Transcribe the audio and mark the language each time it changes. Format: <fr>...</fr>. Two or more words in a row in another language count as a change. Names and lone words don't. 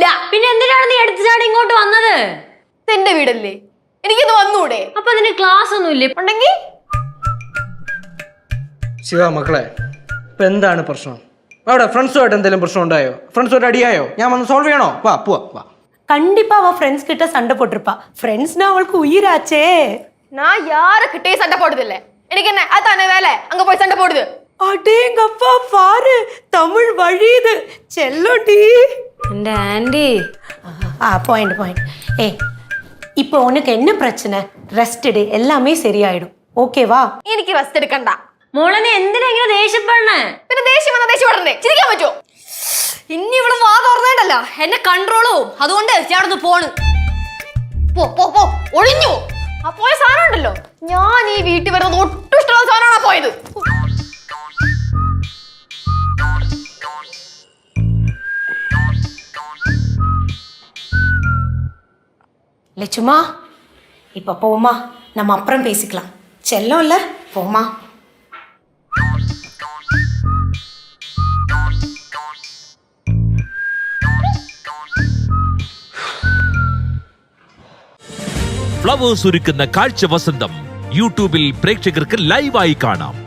<ml>പിന്നെ എന്തിനാണ് നീ എടുത്തു ചാടി ഇങ്ങോട്ട് വന്നത്? എന്റെ വീടല്ലേ, എനിക്കിത് വന്നൂടെ? അപ്പൊ അതിന് ക്ലാസ് ഒന്നും ഇല്ലേ? ഉണ്ടെങ്കിൽ ശിവ മക്കളെ, ഇപ്പൊ എന്താണ് പ്രശ്നം? അവിടെ ഫ്രണ്ട്സുമായിട്ട് എന്തെങ്കിലും പ്രശ്നം ഉണ്ടായോ? ഫ്രണ്ട്സുമായിട്ട് അടിയായോ? ഞാൻ വന്ന് സോൾവ് ചെയ്യണോ? പോവാ.</ml> <ta>கண்டிப்பா அவ ஃப்ரெண்ட்ஸ் கிட்ட சண்டை போட்டிருப்பா. ஃப்ரெண்ட்ஸ்னா அவளுக்கு உயிராச்சே. நான் யார கிட்டே சண்டை போடுதில்ல. எனக்கு என்ன அதானே வேலை, அங்க போய் சண்டை போடுது. அடேங்கப்பா பாரு, தமிழ் வழியுது. செல்லோடி என்ற ஆண்டி. பாயிண்ட். ஏய், இப்போ உனக்கு என்ன பிரச்சனை? ரெஸ்ட் எடு, எல்லாமே சரியாயிடும். ஓகேவா?</ta> <ml>എനിക്ക് റെസ്റ്റ് എടുക്കണ്ട. മോളെ നീ എന്തിനാ ഇങ്ങനെ ദേഷ്യപ്പെടണേ? പിന്നെ ദേഷ്യം വരണേ, ചിരിക്കാൻ പറ്റുമോ? ഇനി ഇവിടെ വാ തുറന്നേണ്ടല്ല എന്നെ കൺട്രോളോ. അതുകൊണ്ട് ഞാൻ അവിടെ പോണ്. പോ ഒഴിഞ്ഞു. ആ പോയ സാധനം ഉണ്ടല്ലോ, ഞാൻ ഈ വീട്ടിൽ വരുന്നത് ഒട്ടും ഇഷ്ടമുള്ള സാധനമാണ് പോയത്.</ml> <ta>லட்சுமா, இப்ப போமா, நம்ம அப்புறம் பேசிக்கலாம். செல்லம் இல்ல, போமா.</ta> <ml>ഫ്ലവേഴ്സ് ഒരുക്കുന്ന കാഴ്ച വസന്തം യൂട്യൂബിൽ പ്രേക്ഷകർക്ക് ലൈവായി കാണാം.</ml>